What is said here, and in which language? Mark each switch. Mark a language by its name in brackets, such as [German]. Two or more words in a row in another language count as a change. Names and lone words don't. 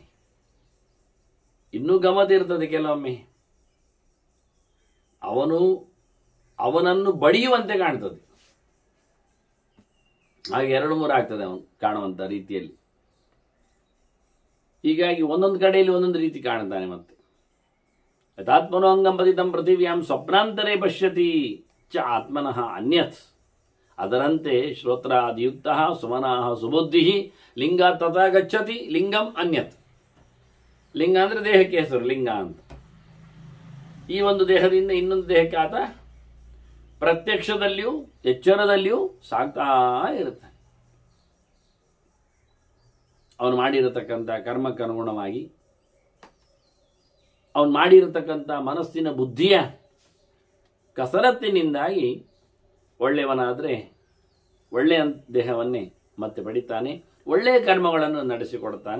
[Kannada] ಇನ್ನೂ ಗಮತ ಇರ್ತದೆ ಕೆಲವೊಮ್ಮೆ, ಅವನನ್ನು ಬಡಿಯುವಂತೆ ಕಾಣ್ತದೆ. ಹಾಗೆ ಎರಡು ಮೂರು ಆಗ್ತದೆ ಅವನು ಕಾಣುವಂಥ ರೀತಿಯಲ್ಲಿ. ಹೀಗಾಗಿ ಒಂದೊಂದು ಕಡೆಯಲ್ಲಿ ಒಂದೊಂದು ರೀತಿ ಕಾಣ್ತಾನೆ. [Sanskrit] ಮತ್ತೆ ಯಥಾತ್ಮನೋ ಅಂಗಂ ಪತಿತಂ ಪೃಥಿವ್ಯಾಂ ಸ್ವಪ್ನಾಂತರೇ ಪಶ್ಯತಿ ಚ ಆತ್ಮನಃ ಅನ್ಯತ್. ಅದರಂತೆ ಶ್ರೋತ್ರಾದಿಯುಕ್ತ ಸುಮನಃ ಸುಬುದ್ಧಿ ಲಿಂಗ ತಥಾ ಗಚ್ಚತಿ ಲಿಂಗಂ ಅನ್ಯತ್. [Kannada] ಲಿಂಗ ಅಂದರೆ ದೇಹಕ್ಕೆ ಹೆಸರು, ಲಿಂಗ ಅಂತ. ಈ ಒಂದು ದೇಹದಿಂದ ಇನ್ನೊಂದು ದೇಹಕ್ಕೆ ಆತ ಪ್ರತ್ಯಕ್ಷದಲ್ಲಿಯೂ ಎಚ್ಚರದಲ್ಲಿಯೂ ಸಾಗ್ತಾ ಇರುತ್ತಾನೆ. ಅವನು ಮಾಡಿರತಕ್ಕಂಥ ಕರ್ಮಕ್ಕನುಗುಣವಾಗಿ, ಅವನು ಮಾಡಿರತಕ್ಕಂಥ ಮನಸ್ಸಿನ ಬುದ್ಧಿಯ ಕಸರತ್ತಿನಿಂದಾಗಿ ಒಳ್ಳೆಯವನಾದರೆ ಒಳ್ಳೆಯ ದೇಹವನ್ನೇ ಮತ್ತೆ ಪಡಿತಾನೆ, ಒಳ್ಳೆಯ ಕರ್ಮಗಳನ್ನು ನಡೆಸಿಕೊಡ್ತಾನೆ.